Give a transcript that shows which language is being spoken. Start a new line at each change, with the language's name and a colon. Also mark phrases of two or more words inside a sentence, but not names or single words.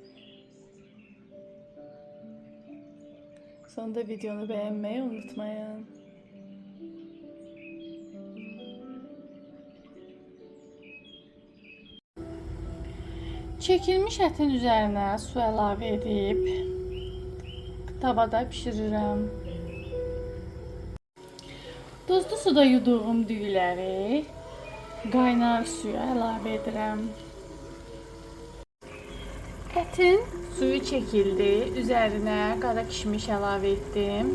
Turkish: Sonunda videonu beğenmeyi unutmayın.
Azerbaijani: Çekilmiş ətin üzerine su əlavə edib tavada pişirirəm. Duzlu suda yuduğum düyüləri qaynar suya əlavə edirəm. Ətin suyu çəkildi, üzərinə qara kişmiş əlavə etdim.